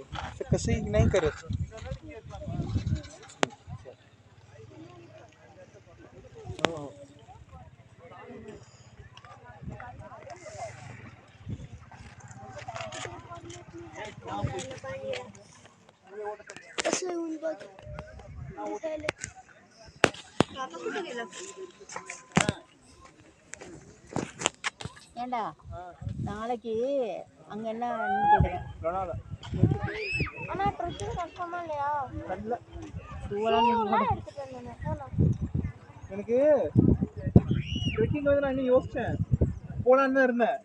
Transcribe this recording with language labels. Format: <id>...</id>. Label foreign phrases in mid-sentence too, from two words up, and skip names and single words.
<mr>असं कसंही नाही करत. हो हो कसं येऊन बघ काका कुठे गेला</mr> <ta>ஏண்டா நாளைக்கு அங்க என்ன கேக்குறேன் ஆனா ட்ரெஸ் கன்ஃபார்மா இல்லையா எனக்கு ட்ரெக்கிங் வந்து நான் இன்னும் யோசிச்சேன் போலான்னு தான் இருந்தேன்.</ta>